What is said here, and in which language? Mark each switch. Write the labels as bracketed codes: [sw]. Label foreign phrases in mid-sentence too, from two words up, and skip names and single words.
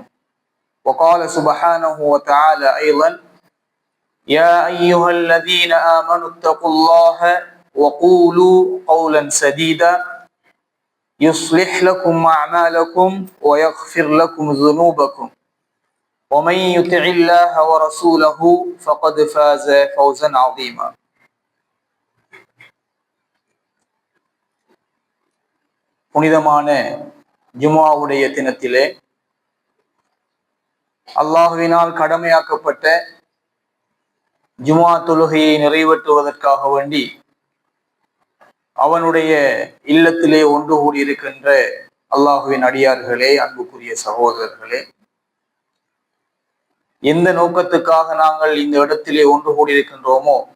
[ar] وقال سبحانه وتعالى أيضا: يا أيها الذين آمنوا اتقوا الله وقولوا قولا سديدا يصلح لكم أعمالكم ويغفر لكم ذنوبكم ومن يطع الله ورسوله فقد فاز فوزا عظيما. [ta] புனிதமான ஜும்ஆவுடைய தினத்திலே அல்லாஹ்வினால் கடமையாக்கப்பட்ட ஜும்ஆ தொழுகையை நிறைவேற்றுவதற்காக வேண்டி அவனுடைய இல்லத்திலே ஒன்று கூடியிருக்கின்ற அல்லாஹுவின் அடியார்களே, அன்புக்குரிய சகோதரர்களே, எந்த நோக்கத்துக்காக நாங்கள் இந்த இடத்திலே ஒன்று கூடியிருக்கின்றோமோ